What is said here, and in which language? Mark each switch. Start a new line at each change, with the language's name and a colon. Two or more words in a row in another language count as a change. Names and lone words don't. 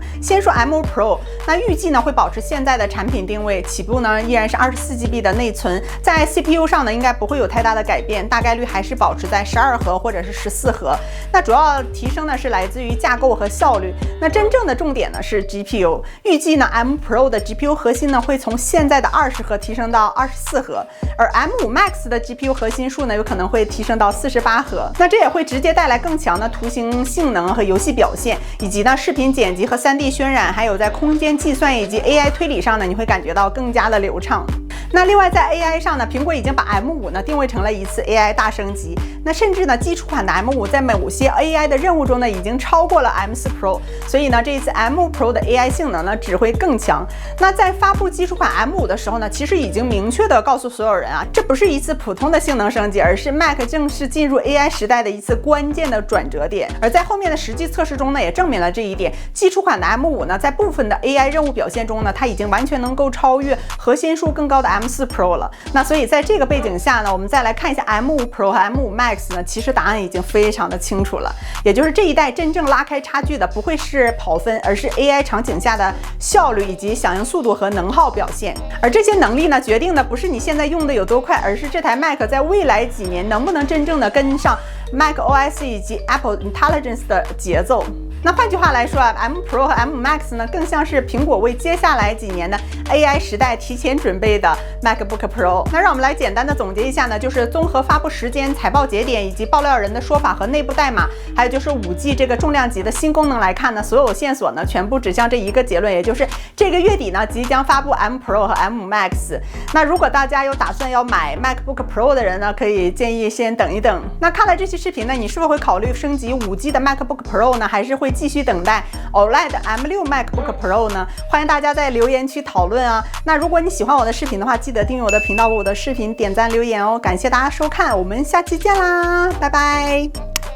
Chinese: 先說 M5 Pro， 那預計呢會保持現在的產品定位，起步呢依然是24GB 的內存，在 CPU 上呢应該不會有太大的改變，大概率還是保持在12核或者是14核。那主要提升呢是來自於架構和效率。那真正的重點呢是 GPU， 預計呢 M5 Pro 的 GPU 核心呢會從現在的20核提升到24核，而 M5 Max 的 GPU 核心數呢有可能會提升到48核。那這也會直接帶來更強的圖形性能和遊戲表現，以及呢視頻剪輯和3D 渲染，還有在空間計算以及 AI 推理上呢，你會感覺到更加的流暢。那另外在 AI 上呢，蘋果已經把 M5呢定位成了一次 AI 大升级。那甚至呢，基礎款的 M5在某些 AI 的任務中呢，已經超過了 M4 Pro， 所以呢，這一次 M5 Pro 的 AI 性能呢，只會更強。那在發布基礎款 M5的時候呢，其實已經明確地告訴所有人啊，這不是一次普通的性能升級，而是 Mac 正式進入 AI 時代的一次關鍵的轉折點。而在後面的實際測試中呢，也證明了這一點。基礎款的 M5 呢，在部分的 AI 任務表現中呢，它已經完全能夠超越核心數更高的 M4 Pro 了。那所以在這個背景下呢，我們再來看一下 M5 Pro 和 M5 Max 呢，其實答案已經非常的清楚了，也就是這一代真正拉開差距的不會是跑分，而是 AI 場景下的效率以及響應速度和能耗表現。而這些能力呢，決定的不是你現在用的有多快，而是這台 Mac 在未來幾年能不能真正的跟上 macOS 以及 Apple Intelligence 的節奏。那換句話來說啊，M Pro 和 M Max 呢，更像是蘋果為接下來幾年的 AI 時代提前準備的 MacBook Pro。那讓我們來簡單的總結一下呢，就是綜合發布時間、財報節點以及爆料人的說法和內部代碼，還有就是 5G 這個重量級的新功能來看呢，所有線索呢全部指向這一個結論，也就是這個月底呢即將發布 M Pro 和 M Max。那如果大家有打算要買 MacBook Pro 的人呢，可以建議先等一等。那看了這期視頻呢，你是否會考慮升級 5G 的 MacBook Pro 呢？還是會繼續等待 OLED M6 MacBook Pro 呢？歡迎大家在留言區討論啊！那如果你喜歡我的視頻的話，記得訂閱我的頻道，為我的視頻點讚留言哦！感謝大家收看，我們下期見啦，拜拜。